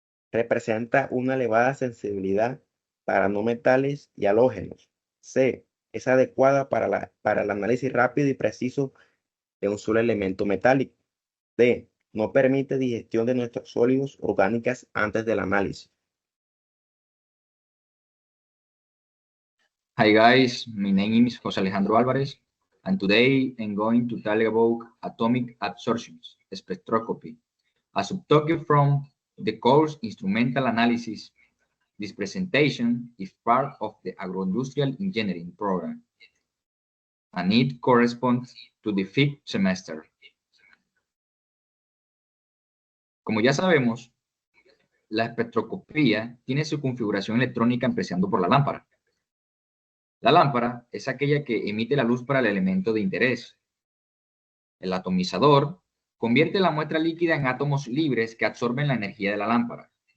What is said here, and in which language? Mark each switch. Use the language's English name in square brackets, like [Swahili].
[Spanish] Representa una elevada sensibilidad para no metales y halógenos. C. Es adecuada para el análisis rápido y preciso de un solo elemento metálico. D. No permite digestión de nuestros sólidos orgánicas antes del análisis. [English] Hi guys, my name is José Alejandro Álvarez, and today I'm going to tell about atomic absorption spectroscopy, a subtopic from the course Instrumental Analysis. This presentation is part of the Agroindustrial Engineering program, and it corresponds to the 5th semester. [Spanish] Como ya sabemos, la espectroscopía tiene su configuración electrónica empezando por la lámpara. La lámpara es aquella que emite la luz para el elemento de interés. El atomizador convierte la muestra líquida en átomos libres que absorben la energía de la lámpara.